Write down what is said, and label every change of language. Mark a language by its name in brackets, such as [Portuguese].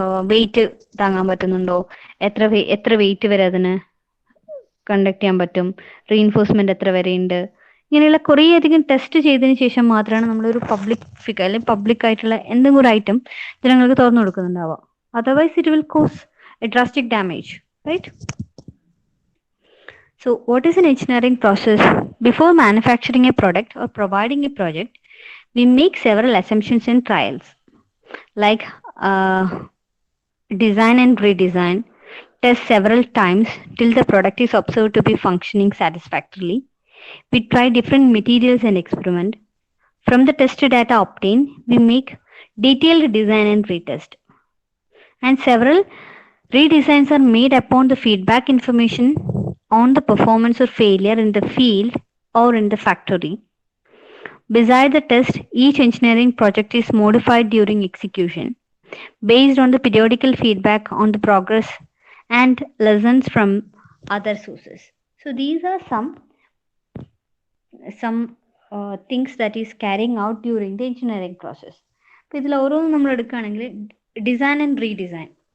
[Malayalam] Wait താങ്ങാൻ പറ്റുന്നുണ്ടോ, എത്ര വെയിറ്റ് വരെ അതിന് കണ്ടക്ട് ചെയ്യാൻ പറ്റും, റീഇൻഫോഴ്സ്മെന്റ് എത്ര വരെ ഉണ്ട്, ഇങ്ങനെയുള്ള കുറേ അധികം ടെസ്റ്റ് ചെയ്തതിന് ശേഷം മാത്രമാണ് നമ്മളൊരു പബ്ലിക് ഫിഗർ അല്ലെങ്കിൽ പബ്ലിക് ആയിട്ടുള്ള എന്തെങ്കിലും ഒരു ഐറ്റം ജനങ്ങൾക്ക് തുറന്നു കൊടുക്കുന്നുണ്ടാവുക. [English] Otherwise it will cause a drastic damage, right? So what is an engineering process? Before manufacturing a product or providing a project, we make several assumptions and trials, like design and redesign, test several times till the product is observed to be functioning satisfactorily. We try different materials and experiment. From the test data obtained, we make detailed design and retest. And several redesigns are made upon the feedback information on the performance or failure in the field or in the factory. Besides the test, each engineering project is modified during execution based on the periodical feedback on the progress and lessons from other sources. So these are some things that is carrying out during the engineering process. [Malayalam] അപ്പോൾ ഇതിൽ ഓരോന്നും നമ്മൾ എടുക്കുകയാണെങ്കിൽ design and redesign.